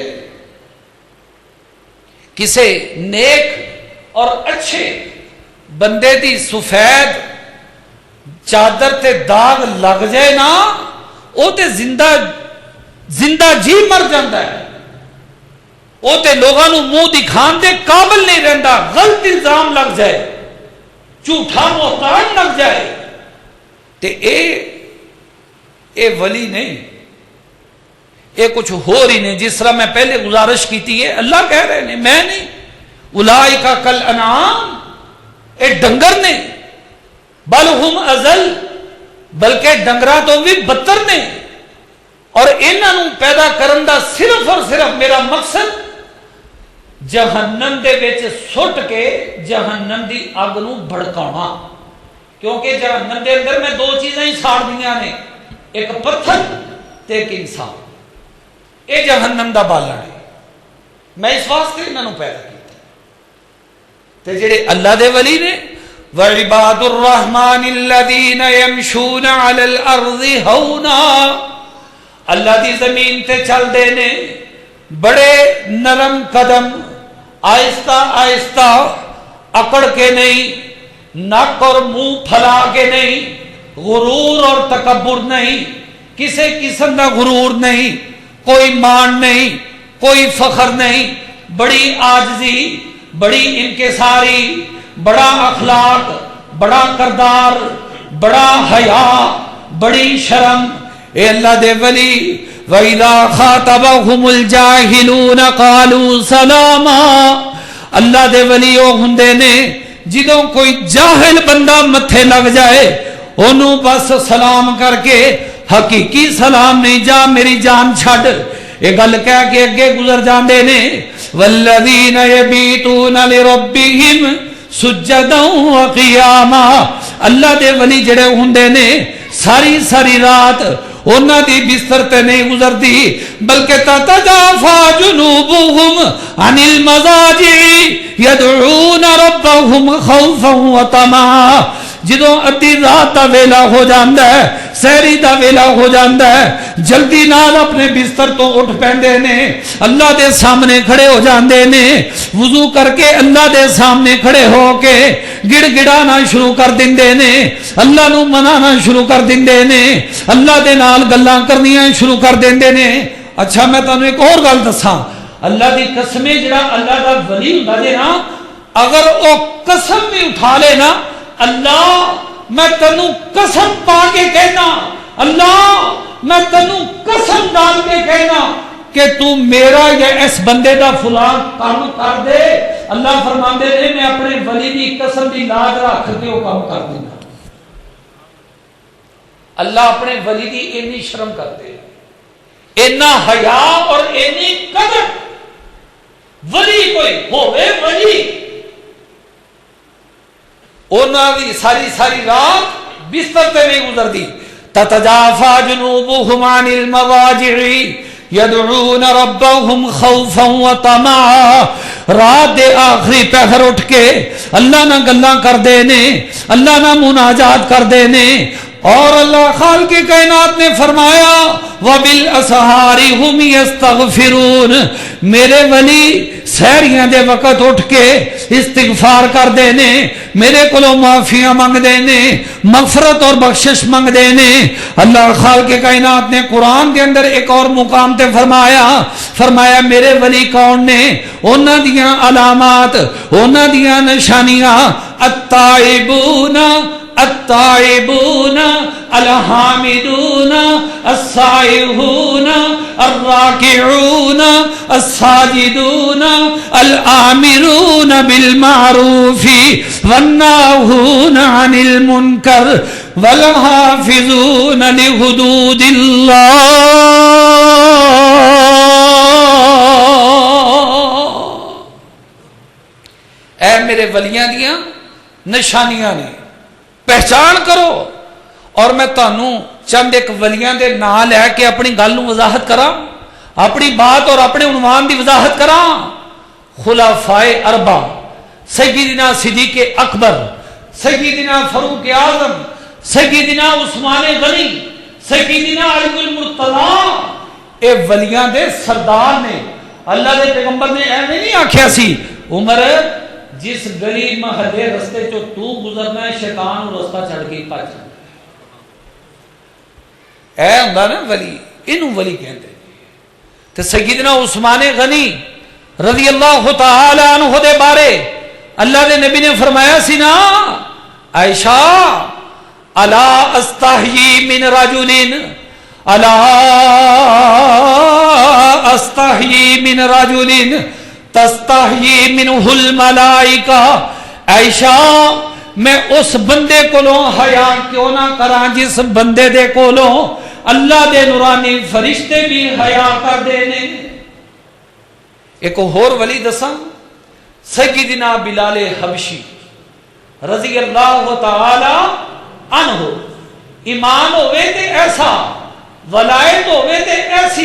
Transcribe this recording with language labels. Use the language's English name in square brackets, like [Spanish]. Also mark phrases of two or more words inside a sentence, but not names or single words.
[Punjabi] کسے نیک اور اچھے بندے دی سفید چادر تے داغ لگ جائے نا وہ تے زندہ جی مر جاندہ ہے. وہ تے لوگاں نو منہ دکھان دے قابل نہیں رہندا. غلط الزام لگ جائے, جھوٹا محتاج لگ جائے تے اے ولی نہیں, اے کچھ ہو رہی نہیں. [Urdu] جس طرح میں پہلے گزارش کی تھی ہے, اللہ کہہ رہے ہیں میں نہیں. [Arabic] اولئک کالانعام, [Punjabi] اے ڈنگر نے, [Arabic] بل ہم ازل, [Punjabi] بلکہ ڈنگرا تو بھی بدتر نے. اور انہاں نو پیدا کرن دا صرف اور صرف میرا مقصد جہنم دے وچ سٹ کے جہنم دی اگ نو بھڑکانا. کیونکہ جہنم دے اندر میں دو چیزیں ہی ساڑ دیاں نے, ایک پتھر تے ایک انسان. اے جہنم دا بالن ہے. میں اس واسطے انہاں نو پیدا کیتا. تے جڑے اللہ دے ولی نے, [Arabic] وعباد الرحمن الذین یمشون علی الارض [Punjabi] ہونا, اللہ دی زمین تے چل دے نے بڑے نرم قدم, آہستہ آہستہ, اکڑ کے نہیں, نک اور منہ پھلا کے نہیں, غرور اور تکبر نہیں, [Urdu] کسی قسم کا غرور نہیں, [Punjabi] کوئی مان نہیں, کوئی فخر نہیں, بڑی عاجزی, بڑی انکساری, بڑا اخلاق, بڑا کردار, بڑا حیا, بڑی شرم. اے اللہ دے ولی, [Arabic] وَإِذَا خَاطَبَهُمُ الْجَاهِلُونَ قَالُوا سَلَامًا. [Punjabi] اللہ دے ولی او ہندے نے جدوں کوئی جاہل بندہ متھے لگ جائے انہوں بس سلام کر کے, حقیقی سلام نہیں, جا میری جان چھڑ, یہ گل کہہ کے اگے گزر جاندے نے. [Arabic] وَالَّذِينَ يَبِيتُونَ لِرَبِّهِمْ سُجَّدًا وَقِيَامًا. [Punjabi] اللہ دے ولی جڑے ہندے نے ساری ساری رات انہاں دی بستر تے نہیں گزرتی, بلکہ [Arabic] تتجافا جنوبہم عن المضاجع یدعون ربہم خوفا وطمعا. [Punjabi] جدوں ادھی رات دا ویلا ہو جاندا ہے, سحری دا ویلا ہو جاندا ہے, جلدی نال اپنے بستر تو اٹھ پیندے نے, اللہ دے سامنے کھڑے ہو جاندے نے, وضو کر کے اللہ دے سامنے کھڑے ہو کے گڑ گڑانا شروع کر دیندے نے, اللہ نو منانا شروع کر دیندے نے, اللہ دے نال گلاں کرنیاں شروع کر دیندے نے. اچھا میں تانوں ایک اور گل دساں, اللہ دی قسمیں جڑا اللہ دا ولی ہوندا جے نا, اگر او قسم بھی اٹھا لے نا, اللہ میں تنو قسم پا کے کہنا, اللہ میں تنو قسم ڈال کے کہنا کہ تو میرا یا اس بندے دا فلان کام کر دے, اللہ فرماندے نے میں اپنے ولی دی قسم دی لاج رکھ کے وہ کام کر دینا. اللہ اپنے ولی دی اتنی شرم کرتے, اتنا حیا اور اتنی قدر. ولی کوئی ہوئے ولی, اونا دی ساری ساری رات بستر تے نہیں گزردی. [Arabic] تتجافا جنوبہم عن المضاجع یدعون ربہم خوفا وطمعا. [Punjabi] رات دے آخری پہر اٹھ کے اللہ نہ گلاں کر دے نے, اللہ نہ مناجات کر دے نے. اور اللہ خالق کائنات نے فرمایا [Arabic] وَبِالْأَسْحَارِ هُمْ يَسْتَغْفِرُونَ. [Punjabi] میرے ولی سحریاں دے وقت اٹھ کے استغفار کر دینے, میرے کولوں معافیاں منگ دینے, مغفرت اور بخشش منگ دینے. اللہ خالق کائنات نے قرآن کے اندر ایک اور مقام تے فرمایا میرے ولی کون نے, انہاں دیاں علامات, انہاں دیاں نشانیاں, [Arabic] التائبون التائبون الحامدون السائحون الراکعون الساجدون الآمرون بالمعروف والناہون عن المنکر والحافظون لحدود اللہ. [Punjabi] اے میرے ولیاں دیاں نشانیاں نے, پہچان کرو. اور میں تانوں چند ایک ولیاں دے نام لے کے اپنی گل نو وضاحت کراں, اپنی بات اور اپنے عنوان دی وضاحت کراں. خلفائے اربع سیدنا صدیق اکبر، سیدنا فاروق اعظم، سیدنا عثمان غنی، سیدنا علی المرتضی، اے ولیاں دے سردار نے۔ اللہ دے پیغمبر نے ایویں نہیں آکھیا سی عمر جس گلی محلے رستے چو تو گزرنا ہے شیطان اور رستہ چھڑ کے پاچ اے ہوندا نا ولی، اینو ولی کہندے۔ تے سیدنا عثمان غنی [Arabic] رضی اللہ تعالی عنہ [Punjabi] دے بارے اللہ دے نبی نے فرمایا سی نا عائشہ [Arabic] الا استحیی من رجل الا استحیی من رجل تستحیی منہ الملائکہ، [Punjabi] عائشہ میں اس بندے کولوں حیا کیوں نہ کراں جس بندے دے کولوں اللہ دے نورانی فرشتے بھی حیا کر دے نے۔ ایک اور ولی دساں، سیدنا بلال حبشی [Arabic] رضی اللہ تعالی عنہ، [Punjabi] ایمان ہوئے تے ایسا، ولایت ہوئے تے ایسی۔